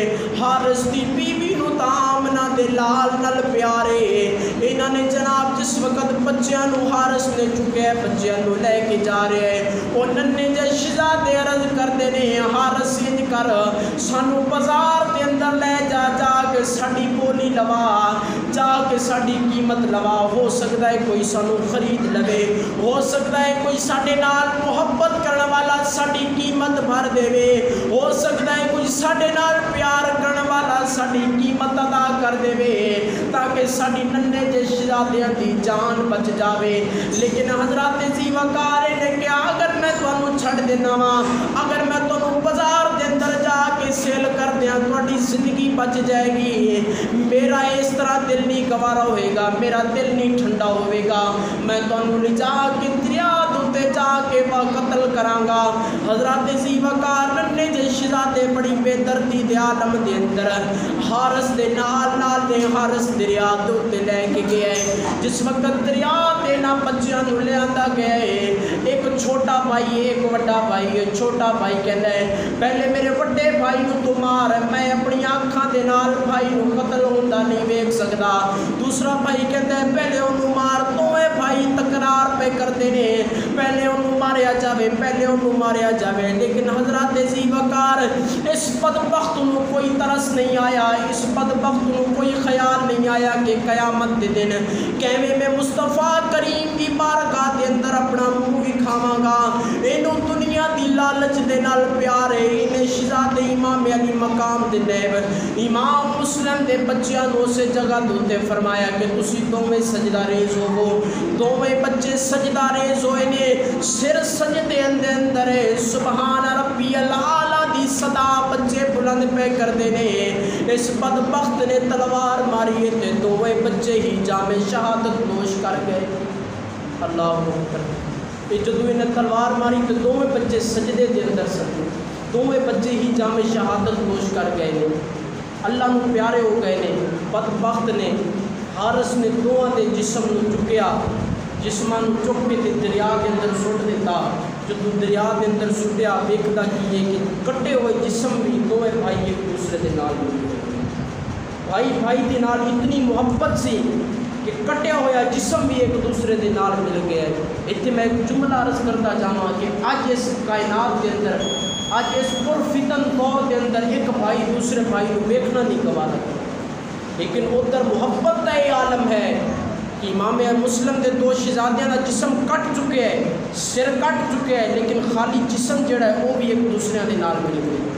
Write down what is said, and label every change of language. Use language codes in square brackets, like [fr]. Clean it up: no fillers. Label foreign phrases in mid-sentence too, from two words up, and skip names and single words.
[pa] حارث دی بیوی نوں تاں آمنہ دے لال نال پیار ہے. انہاں نے جناب جس وقت بچیاں نوں حارث نے چکے بچیاں نوں لے کے جا رہے ہیں، وہ ننھے جے شہزادے عرض کرتے نے حارث اینج کر سانوں بازار کے اندر لے جا، جا کے ساڈی بولی لوا، جا کہ ساڈی قیمت لوا، ہو سکتا ہے کوئی سانو خرید لوے، ہو سکتا ہے کوئی ساڈے نال محبت کرنے والا ساڈی قیمت بھر دے، ہو سکتا ہے کوئی ساڈے نال پیار کرنے والا ساڈی قیمت ادا کر دے تاکہ ساڈی ننھے جے شہزادیاں دی جان بچ جاوے۔ لیکن حضرات ذی وقار نے کہا اگر میں تانوں چھڈ دینا وا، اگر میں تانوں بازار دے اندر جا کے سیل کر دیاں تہاڈی زندگی بچ جائے گی، میرا اس طرح دل نہیں گوارا ہوئے گا، میرا دل نہیں ٹھنڈا ہوئے گا، میں تانوں لے جا کے دریا دے جا کے قتل کراں گا۔ حضرات ذی وقار ننھے جے شہزادے بڑی بے دردی دے عالم دے اندر حارث دے نال نے حارث دریا دے لے کے گیا ہے۔ جس وقت دریا دے نا بچیاں نوں لے آندا گیا ہے، ایک چھوٹا بھائی ایک بڑا بھائی ہے۔ چھوٹا بھائی کہندا ہے پہلے میرے بڑے بھائی نوں تو مار، میں اپنی آنکھاں دے نال بھائی نوں قتل ہوندا نہیں ویکھ سکدا۔ دوسرا بھائی کہندا ہے پہلے اونوں مار، دوویں بھائی تکرار پہ کردے نے پہلے اونوں ماریا جاوے، پہلے اونوں ماریا جاوے۔ لیکن حضرات ذی وقار اس بدبخت نوں کوئی ترس نہیں آیا، اس بدبخت نوں کوئی خیال نہیں آیا کہ قیامت دے دن کیویں میں مصطفیٰ کریم دی بارگاہ دے اندر اپنا منہ وکھاواں گا۔ اینوں دنیا دی لالچ دے نال پیار ہے، انہیں شہزادے امام علی مقام دے نیب امام مسلم دے بچیاں نوں سے جگہ دوتے فرمایا کہ تسی دوویں سجدہ ریز ہوو، دوویں بچے سجدہ ریز ہوئے نے، سر سجدے اندر ہے، سبحان ربی الاعلیٰ دی صدا بچے بلند پہ کر دینے۔ اس بدبخت نے تلوار ماری تے دوویں بچے ہی جام شہادت نوش کر گئے۔ اللہ اکبر۔ جدوں نے تلوار ماری تے دوویں بچے سجدے دے اندر سجدے، دوویں بچے ہی جام شہادت نوش کر گئے نے، اللہ نو پیارے ہو گئے نے۔ بدبخت نے حارث نے دوواں دے جسم نو چکیا، جسماں نو چک کے دریا کے اندر سٹ دیتا۔ جدوں دریا کے اندر سٹیا ویکھدا کی ہے کہ کٹے ہوئے جسم بھی دوویں بھائی ایک دوسرے دے نال مل گئے، بھائی بھائی دے نال اتنی محبت سی کہ کٹیا ہوا جسم بھی ایک دوسرے دے نال مل گیا ہے۔ [ur] اتنے میں ایک جملہ عرض کرتا جانا کہ اج اس کائنات کے اندر، اج اس پرفتن دور کے اندر ایک بھائی دوسرے بھائی کو ویکھنا نہیں گوارا، لیکن ادھر محبت کا یہ عالم ہے کہ [pa] امام مسلم دے دو شہزادیاں دا جسم [ur] کٹ چکے ہے، سر کٹ چکے ہے، لیکن خالی جسم جڑا ہے وہ بھی [pa] ایک دوسرے دے نال مل گئے۔